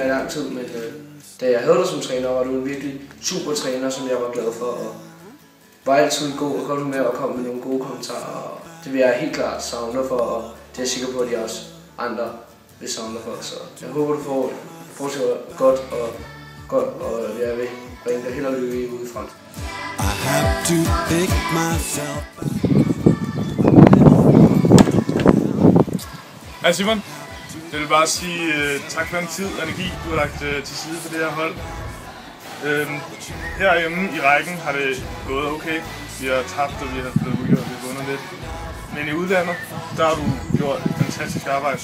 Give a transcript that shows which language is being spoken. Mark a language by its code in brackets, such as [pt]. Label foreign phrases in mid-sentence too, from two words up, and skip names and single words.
[da] i lang tid, men da jeg havde dig som træner, var du en virkelig super træner, som jeg var glad for, og var altid god med at komme med nogle gode kommentarer, og det vil jeg helt klart savne for, og det er jeg sikker på, at de også andre vil savne for, så jeg håber, du får fortsætter godt, og jeg vil bringe dig held og lykke ude i front. [en] I have to pick myself. [da] Hej Simon, jeg vil bare sige tak for den tid og energi, du har lagt til side for det her hold. Herhjemme i rækken har det gået okay. Vi har tabt, og vi har fået uafgjort, og vi har vundet lidt. Men i udlandet, der har du gjort et fantastisk arbejde.